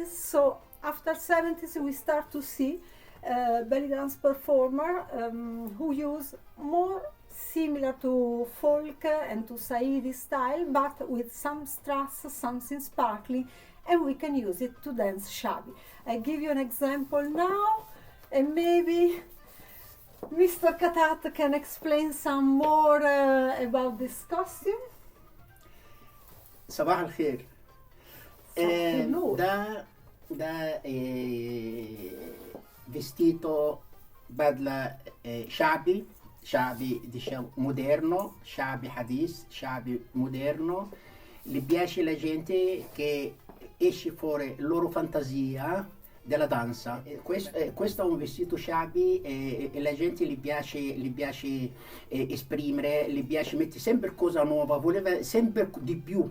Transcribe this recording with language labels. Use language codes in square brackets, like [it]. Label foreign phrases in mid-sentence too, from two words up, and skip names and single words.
[en] So after 70s we start to see belly dance performer who use more similar to folk and to Saidi style, but with some strass, something sparkling, and we can use it to dance Shaabi. I give you an example now, and maybe Mr. Katat can explain some more about this costume. [ar] صباح الخير. ده vestito بدلة شعبي [it] diciamo moderno, [ar] شعبي حديث, Shaabi moderno. [it] Gli piace la gente che esce fuori la loro fantasia della danza. Questo è un vestito Shaabi e la gente gli piace esprimere, gli piace mettere sempre cosa nuova, voleva sempre di più.